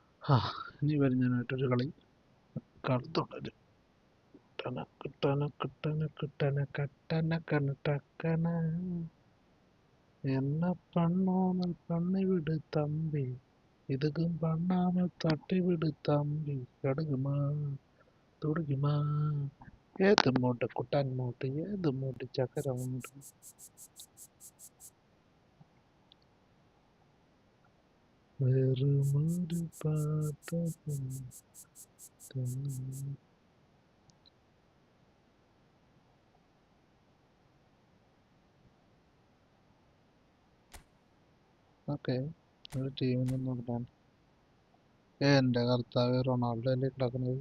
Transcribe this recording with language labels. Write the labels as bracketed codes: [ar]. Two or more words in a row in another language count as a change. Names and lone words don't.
[ml] ഇനി വരുന്നതിനായിട്ടൊരു കളി കളത്തുണ്ട്. [ta] என்ன பண்ணாமல் பண்ணி விடு தம்பி, இதுக்கும் பண்ணாமல் தட்டி விடு தம்பி, கடுகுமா துடுக்குமா, ஏது மூட்டை குட்டான் மூட்டை, ஏது மூட்டை சக்கரை மூட்டை. வேறு மாதிரி பார்த்த [ml] ഓക്കെ, ഒരു ടീമിൽ നോക്കാൻ. എൻ്റെ കർത്താവ്, റൊണാൾഡോ അല്ലേ കിടക്കുന്നത്?